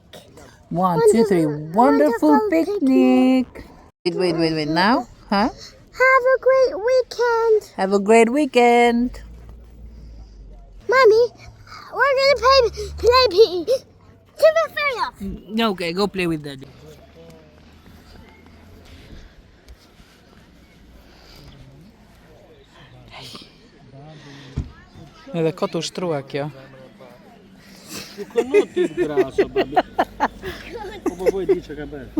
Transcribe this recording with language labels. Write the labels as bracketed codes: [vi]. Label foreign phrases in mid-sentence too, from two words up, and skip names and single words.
[en] 1, 2, 3. Wonderful picnic. Wait. Now? Huh? Have a great weekend. Have a great weekend. Mommy, we're gonna play Super Fairy. Okay, go play with daddy. [sq] Edhe kot u shtrua kjo. Nuk ti graso, Bobby. Po bëj di çka ka bërë.